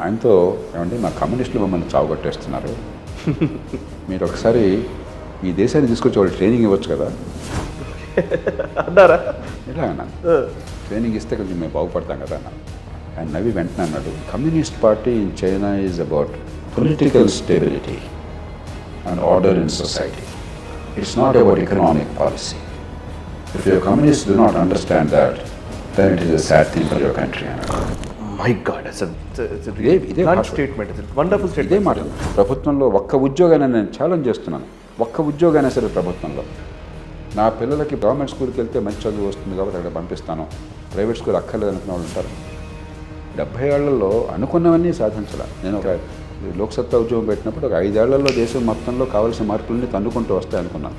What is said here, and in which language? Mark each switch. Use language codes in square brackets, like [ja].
[te] ఆయనతో ఏమంటే మా కమ్యూనిస్టులు మమ్మల్ని చావుగొట్టేస్తున్నారు, మీరు ఒకసారి ఈ దేశాన్ని తీసుకొచ్చి వాళ్ళు ట్రైనింగ్ ఇవ్వచ్చు కదా అన్నారా? ఇలా అన్నాను. ట్రైనింగ్ ఇస్తే కొంచెం మేము బాగుపడతాం కదా అన్నాను. ఆయన నవ్వి వెంటనే అన్నాడు, [en] Communist party in China is about political stability and order in society. It's not about economic policy. If your communists do not understand that, then it is a sad thing for your country. My God, it's a blunt statement. It's a wonderful statement. [te] ఇదే మాట. ప్రభుత్వంలో ఒక్క ఉద్యోగాన్ని నేను challenge చేస్తున్నాను. ఒక్క ఉద్యోగానే సరే ప్రభుత్వంలో నా పిల్లలకి గవర్నమెంట్ స్కూల్కి వెళ్తే మంచి చదువు వస్తుంది కాబట్టి అక్కడ పంపిస్తాను, ప్రైవేట్ స్కూల్ అక్కర్లేదు అనుకున్న వాళ్ళు ఉంటారు. 70 ఏళ్లలో అనుకున్నవన్నీ సాధించాల. నేను ఒక లోక్సత్తా ఉద్యోగం పెట్టినప్పుడు ఒక 5 ఏళ్లలో దేశం మొత్తంలో కావాల్సిన మార్పులన్నీ తన్నుకుంటూ వస్తాయి అనుకున్నాను.